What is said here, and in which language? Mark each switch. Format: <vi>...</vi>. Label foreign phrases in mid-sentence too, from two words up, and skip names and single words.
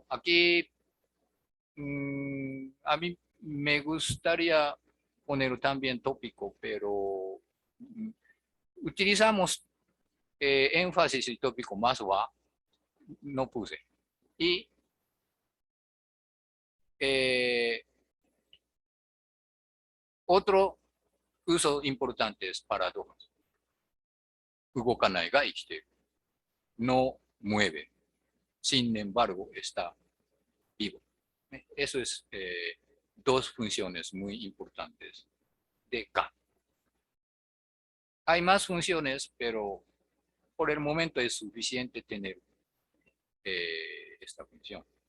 <es>Aquí a mí me gustaría poner también tópico, pero utilizamos énfasis y tópico más wa, no puse. Y otro uso importante es paradojas.</es> <ja>動かないが生きている.</ja> <es>No mueve. Sin embargo, está vivo. Eso es dos funciones muy importantes de ga. Hay más funciones, pero por el momento es suficiente tener esta función.</es>